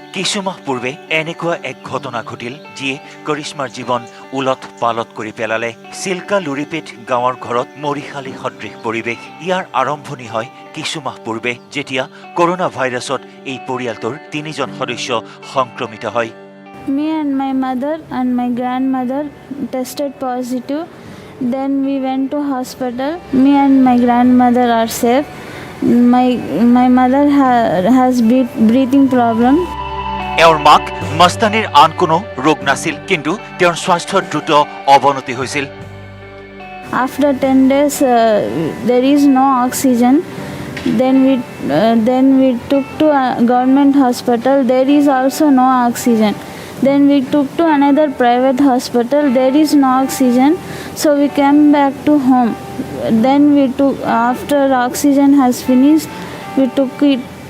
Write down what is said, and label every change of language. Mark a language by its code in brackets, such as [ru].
[as] কিছুমাহ পূৰ্বে এনেকুৱা এক ঘটনা ঘটিল যিয়ে কৰিশ্মাৰ জীৱন উলট পালট কৰি পেলালে। চিল্কা লুৰিপেট গাঁৱৰ ঘৰত মৰিশালী সদৃশ পৰিৱেশ। ইয়াৰ আৰম্ভণি হয় কিছুমাহ পূৰ্বে যেতিয়া কৰোনা ভাইৰাছত এই পৰিয়ালটোৰ 3জন সদস্য সংক্ৰমিত হয়। [en] Me and my mother and my grandmother tested positive. Then we went to hospital. Me and my grandmother are safe. My mother has breathing problem. [as] এওঁৰ মাক মস্তানীৰ আন কোনো ৰোগ নাছিল, কিন্তু তেওঁৰ স্বাস্থ্যৰ দ্ৰুত অৱনতি হৈছিল। [en] After 10 days, there is no oxygen. Then we took to a government hospital. There is also no oxygen. Then we took to another private hospital. There is no oxygen. So we came back to home. Then we took, after oxygen has finished, we took it.